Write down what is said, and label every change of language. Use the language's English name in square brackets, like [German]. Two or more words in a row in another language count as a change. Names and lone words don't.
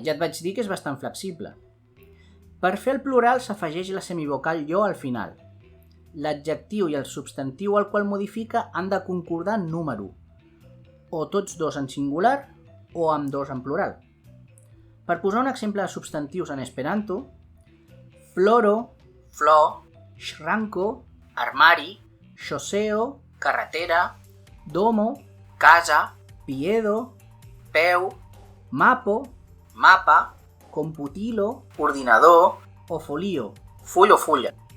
[Catalan] Ja et vaig dir que és bastant flexible. Per fer el plural s'afegeix la semivocal yo al final. L'adjectiu i el substantiu al qual modifica han de concordar en número, o tots dos en singular o amb dos en plural. Per posar un exemple de substantius en esperanto, floro, flor, shranko, armari, xoseo, carretera, domo, casa, piedo, peu, mapo, mapa, computilo, ordinador o folio, full o fulla.